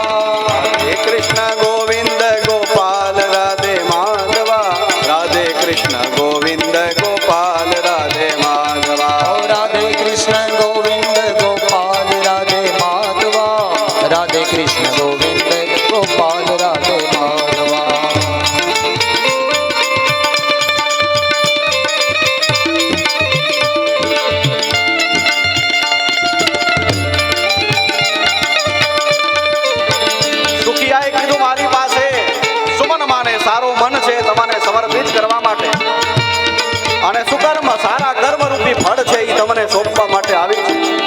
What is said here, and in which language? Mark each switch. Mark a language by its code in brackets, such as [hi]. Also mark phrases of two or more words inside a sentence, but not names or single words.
[hi] राधे कृष्ण गोविंद गोपाल राधे माधवा, राधे कृष्ण गोविंद गोपाल राधे माधवा, ओ राधे कृष्ण गोविंद गोपाल राधे माधवा, राधे कृष्ण गोविंद गोपाल राधे माधवा. [gu] સુખિયાએ કીધું મારી પાસે સુમન માને સારો મન છે તમને સમર્પિત કરવા માટે, અને સુકર્મ સારા કર્મ રૂપી ફળ છે એ તમને સોંપવા માટે આવી છે.